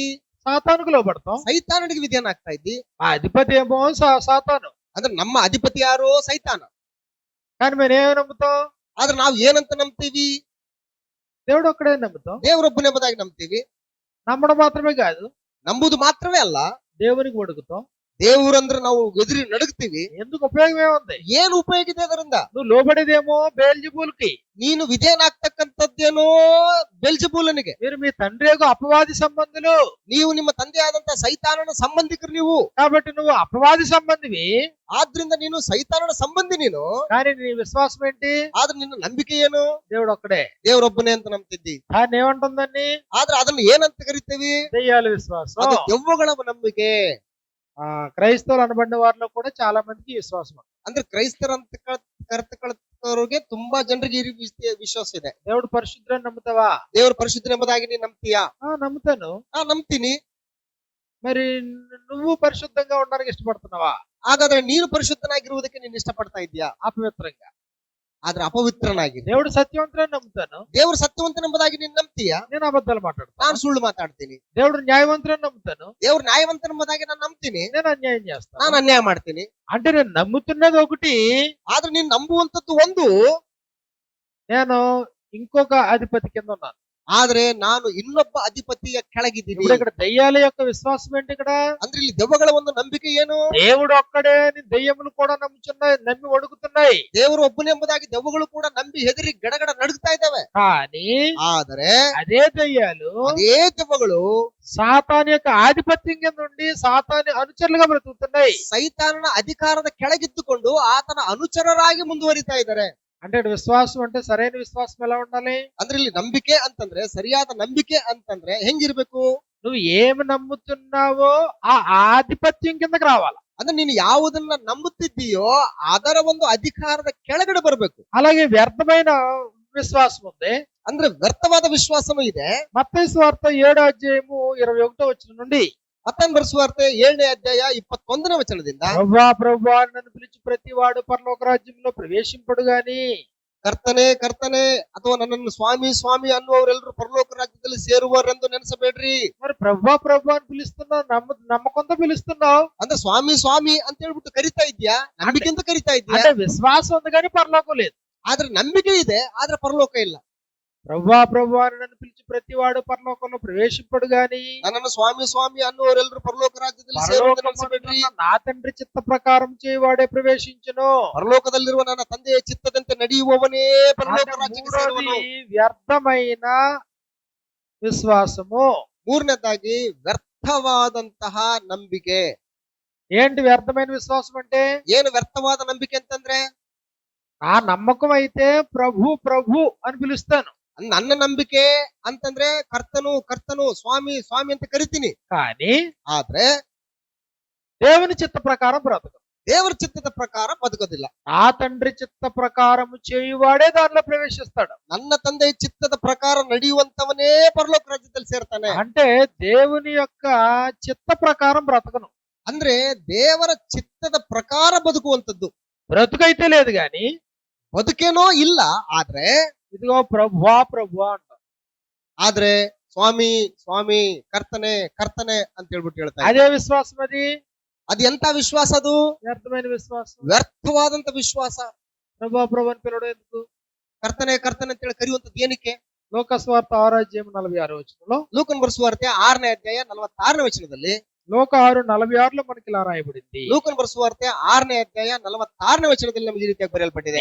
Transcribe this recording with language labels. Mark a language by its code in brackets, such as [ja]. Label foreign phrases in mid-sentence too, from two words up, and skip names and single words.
[te] సాతానుకు లోపడతాం. [kn] ಸೈತಾನನಿಗೆ ವಿಧೇಯನಾಗ್ತಾ ಇದ್ದಿ. [te] ఆ అధిపతి ఏమో సాతాను, [kn] ಅಂದ್ರೆ ನಮ್ಮ ಅಧಿಪತಿ ಯಾರು? ಸೈತಾನ. [te] కానీ మేము ఏమి నమ్ముతాం? [kn] ಆದ್ರೆ ನಾವು ಏನಂತ ನಂಬ್ತೀವಿ? [te] దేవుడు ఒక్కడే నమ్ముతాం. [kn] ದೇವರೊಬ್ಬನೇ ಎಂಬುದಾಗಿ ನಂಬ್ತೀವಿ. [te] నమ్మడం మాత్రమే కాదు, [kn] ನಂಬುದು ಮಾತ್ರವೇ ಅಲ್ಲ, [te] దేవునికి వణుకుతాం. [kn] ದೇವ್ರಂದ್ರೆ ನಾವು ಎದುರಿ ನಡುಗ್ತೀವಿ. [te] ఎందుకు ఉపయోగం ఏముంది? [kn] ಏನು ಉಪಯೋಗ ಇದೆ ಅದರಿಂದ? [te] నువ్వు లోబడేదేమో బేల్జెబూలుకి, [kn] ನೀನು ವಿಧೇಯನಾಗ್ತಕ್ಕಂಥದ್ದೇನೋ ಬೆಲ್ಜೆಬೂಲನಿಗೆ. [te] మీరు మీ తండ్రి యొక్క అపవాది సంబంధులు. [kn] ನೀವು ನಿಮ್ಮ ತಂದೆಯಾದಂತಹ ಸೈತಾನನ ಸಂಬಂಧಿಕರು ನೀವು. [te] కాబట్టి నువ్వు అపవాది సంబంధివి, [kn] ಆದ್ರಿಂದ ನೀನು ಸೈತಾನನ ಸಂಬಂಧಿ ನೀನು. [te] కానీ నీ విశ్వాసం ఏంటి? [kn] ಆದ್ರೆ ನಿನ್ನ ನಂಬಿಕೆ ಏನು? [te] దేవుడు ఒక్కడే. [kn] ದೇವರೊಬ್ಬನೇ ಅಂತ ನಂಬ್ತಿದ್ದಿ. [te] దాన్ని ఏమంటుందండి? [kn] ಆದ್ರೆ ಅದನ್ನ ಏನಂತ ಕರಿತೇವಿ? [te] దెయ్యాల విశ్వాసం. [kn] ಅದು ದೆವ್ವಗಳ ನಂಬಿಕೆ. [te] క్రైస్తవులు అనబడిన వారిలో కూడా చాలా మందికి ఈ విశ్వాసం ఉంది. [kn] ಅಂದ್ರೆ ಕ್ರೈಸ್ತರಂತ ಕರ್ತಕಳವರಿಗೆ ತುಂಬಾ ಜನರಿಗೆ ಈ ರೀತಿಯ ವಿಶ್ವಾಸ ಇದೆ. [te] దేవుడు పరిశుద్ధులని నమ్ముతావా? [kn] ದೇವರು ಪರಿಶುದ್ಧ ಎಂಬುದಾಗಿ ನೀನು ನಂಬ್ತೀಯಾ? [te] నమ్ముతాను. [kn] ನಂಬ್ತೀನಿ. [te] మరి నువ్వు పరిశుద్ధంగా ఉండడానికి ఇష్టపడుతున్నావా? [kn] ಹಾಗಾದ್ರೆ ನೀನು ಪರಿಶುದ್ಧನಾಗಿರುವುದಕ್ಕೆ ನೀನು ಇಷ್ಟಪಡ್ತಾ ಇದ್ಯಾ? [te] అపవిత్రంగా. [kn] ಆದ್ರೆ ಅಪವಿತ್ರನಾಗಿ. [te] దేవుడు సత్యవంతులని నమ్ముతాను. [kn] ದೇವರು ಸತ್ಯವಂತನೆಂಬುದಾಗಿ ನೀನು ನಂಬ್ತೀಯಾ? [te] నేను అబద్ధాలు మాట్లాడతాను. [kn] ನಾನು ಸುಳ್ಳು ಮಾತಾಡ್ತೀನಿ. [te] దేవుడు న్యాయవంతులని నమ్ముతాను. [kn] ದೇವ್ರು ನ್ಯಾಯವಂತನೆಂಬುದಾಗಿ ನಾನು ನಂಬ್ತೀನಿ. [te] నేను అన్యాయం చేస్తాను. [kn] ನಾನು ಅನ್ಯಾಯ ಮಾಡ್ತೀನಿ. [te] అంటే నేను నమ్ముతున్నది ఒకటి, [kn] ಆದ್ರೆ ನೀನು ನಂಬುವಂತದ್ದು ಒಂದು, [te] నేను ఇంకొక అధిపతి కింద ఉన్నాను. [kn] ಆದ್ರೆ ನಾನು ಇನ್ನೊಬ್ಬ ಅಧಿಪತಿಯ ಕೆಳಗಿದ್ದೀನಿ. [te] ఇప్పుడు ఇక్కడ దెయ్యాల యొక్క విశ్వాసం ఏంటి? ఇక్కడ [kn] ಅಂದ್ರೆ ಇಲ್ಲಿ ದೆವ್ವಗಳ ಒಂದು ನಂಬಿಕೆ ಏನು? [te] దేవుడు ఒక్కడే అని దెయ్యములు కూడా నమ్ముచున్నాయి, నమ్మి వణుకుతున్నాయి. [kn] ದೇವರು ಒಬ್ಬನೆಂಬುದಾಗಿ ದೆವ್ವಗಳು ಕೂಡ ನಂಬಿ ಹೆದರಿ ಗಡಗಡ ನಡುಗ್ತಾ ಇದ್ದಾವೆ. [te] కానీ [kn] ಆದರೆ [te] అదే దెయ్యాలు [kn] ಅದೇ ದೆವ್ವಗಳು [te] సాతాను యొక్క ఆధిపత్యం కింద ఉండి సాతాను అనుచరులుగా బ్రతుకుతున్నాయి. [kn] ಸೈತಾನನ ಅಧಿಕಾರದ ಕೆಳಗಿದ್ದುಕೊಂಡು ಆತನ ಅನುಚರರಾಗಿ ಮುಂದುವರಿತಾ ಇದ್ದಾರೆ. [te] అంటే ఇక్కడ విశ్వాసం అంటే సరైన విశ్వాసం ఎలా ఉండాలి? [kn] ಅಂದ್ರೆ ಇಲ್ಲಿ ನಂಬಿಕೆ ಅಂತಂದ್ರೆ, ಸರಿಯಾದ ನಂಬಿಕೆ ಅಂತಂದ್ರೆ ಹೆಂಗಿರ್ಬೇಕು? [te] నువ్వు ఏమి నమ్ముతున్నావో ఆ ఆధిపత్యం కిందకి రావాలి. [kn] ಅಂದ್ರೆ ನೀನು ಯಾವುದನ್ನ ನಂಬುತ್ತಿದ್ದೀಯೋ ಅದರ ಒಂದು ಅಧಿಕಾರದ ಕೆಳಗಡೆ ಬರ್ಬೇಕು. [te] అలాగే వ్యర్థమైన విశ్వాసం ఉంది. [kn] ಅಂದ್ರೆ ವ್ಯರ್ಥವಾದ ವಿಶ್ವಾಸನೂ ಇದೆ. [te] మత్తయి సువార్త 7:21 నుండి [kn] ಮತ್ತಾಯನ ಬರೆಸುವಾರ್ತೆ 7ನೇ ಅಧ್ಯಾಯ 21ನೇ ವಚನದಿಂದ, [te] ప్రభువా నన్ను పిలిచి ప్రతి వాడు పరలోక రాజ్యంలో ప్రవేశింపడు గాని, [kn] ಕರ್ತನೆ ಕರ್ತನೆ ಅಥವಾ ನನ್ನನ್ನು ಸ್ವಾಮಿ ಸ್ವಾಮಿ ಅನ್ನುವವರೆಲ್ಲರೂ ಪರಲೋಕ ರಾಜ್ಯದಲ್ಲಿ ಸೇರುವರೆಂದು ನೆನೆಸಬೇಡ್ರಿ. [te] మరి ప్రభువా అని పిలుస్తున్నావు, నమ్మకంతో పిలుస్తున్నావు. [kn] ಅಂದ್ರೆ ಸ್ವಾಮಿ ಸ್ವಾಮಿ ಅಂತ ಹೇಳ್ಬಿಟ್ಟು ಕರಿತಾ ಇದ್ಯಾ, ನಂಬಿಕೆಂತ ಕರಿತಾ ಇದ್ಯಾ. [te] అంటే విశ్వాసం ఉంది కానీ పరలోకం లేదు. [kn] ಆದ್ರೆ ನಂಬಿಕೆ ಇದೆ, ಆದ್ರೆ ಪರಲೋಕ ಇಲ್ಲ. [te] ప్రభువా అని నన్ను పిలిచి ప్రతి వాడు పరలోకంలో ప్రవేశింపడు గాని, [kn] ನನ್ನನ್ನು ಸ್ವಾಮಿ ಸ್ವಾಮಿ ಅನ್ನುವರೆಲ್ಲರೂ ಪರಲೋಕ ರಾಜ್ಯದಲ್ಲಿ ಸೇರುವಂತೆ ನೆನೆಸಬೇಡ್ರಿ. [te] నా తండ్రి చిత్త ప్రకారం చేయవాడే ప్రవేశించును. [kn] ಪರಲೋಕದಲ್ಲಿರುವ ನನ್ನ ತಂದೆಯ ಚಿತ್ತದಂತೆ ನಡೆಯುವವನೇ ಪರಲೋಕ ರಾಜ್ಯಕ್ಕೆ ಸೇರುವನು. [te] వ్యర్థమైన విశ్వాసము. [kn] ಮೂರನೇದಾಗಿ ವ್ಯರ್ಥವಾದಂತಹ ನಂಬಿಕೆ. [te] ఏంటి వ్యర్థమైన విశ్వాసం అంటే? [kn] ಏನು ವ್ಯರ್ಥವಾದ ನಂಬಿಕೆ ಅಂತಂದ್ರೆ, [te] ఆ నమ్మకం అయితే ప్రభు ప్రభు అని పిలుస్తాను. [kn] ನನ್ನ ನಂಬಿಕೆ ಅಂತಂದ್ರೆ ಕರ್ತನು ಕರ್ತನು ಸ್ವಾಮಿ ಸ್ವಾಮಿ ಅಂತ ಕರಿತೀನಿ. [te] కానీ [kn] ಆದ್ರೆ [te] దేవుని చిత్త ప్రకారం బ్రతకదు. [kn] ದೇವರ ಚಿತ್ತದ ಪ್ರಕಾರ ಬದುಕೋದಿಲ್ಲ. [te] ఆ తండ్రి చిత్త ప్రకారం చేయువాడే దానిలో ప్రవేశిస్తాడు. [kn] ನನ್ನ ತಂದೆಯ ಚಿತ್ತದ ಪ್ರಕಾರ ನಡೆಯುವಂತವನೇ ಪರಲೋಕ ರಾಜ್ಯದಲ್ಲಿ ಸೇರ್ತಾನೆ. [te] అంటే దేవుని యొక్క చిత్త ప్రకారం బ్రతకను. [kn] ಅಂದ್ರೆ ದೇವರ ಚಿತ್ತದ ಪ್ರಕಾರ ಬದುಕುವಂತದ್ದು. [te] బ్రతుకైతే లేదు గాని [kn] ಬದುಕೇನೋ ಇಲ್ಲ, ಆದ್ರೆ [te] ఇదిగో ప్రభువా అంట. [kn] ಆದ್ರೆ ಸ್ವಾಮಿ ಸ್ವಾಮಿ ಕರ್ತನೆ ಕರ್ತನೆ ಅಂತ ಹೇಳ್ಬಿಟ್ಟು ಹೇಳ್ತಾರೆ. [te] అదే విశ్వాసం. [kn] ಅದು ಎಂತ ವಿಶ್ವಾಸ? ಅದು [te] వ్యర్థమైన విశ్వాసం. [kn] ವ್ಯರ್ಥವಾದಂತ ವಿಶ್ವಾಸ. [te] ప్రభు అని పిలవడం ఎందుకు? [kn] ಕರ್ತನೆ ಕರ್ತನೆ ಅಂತೇಳಿ ಕರೆಯುವಂತದ್ದು ಏನಕ್ಕೆ? [te] లోకస్వార్త 6:46 [kn] ಲೂಕನ್ ಬರೆಸುವಾರ್ತೆ 6ನೇ ಅಧ್ಯಾಯ 46ನೇ ವಚನದಲ್ಲಿ, [te] లోక 6:46 మనకి ఇలా రాయబడింది. [kn] ಲೂಕನ್ ಬರೆಸುವಾರ್ತೆ 6ನೇ ಅಧ್ಯಾಯ 46ನೇ ವಚನದಲ್ಲಿ ನಮಗೆ ಈ ರೀತಿಯಾಗಿ ಬರೆಯಲ್ಪಟ್ಟಿದೆ,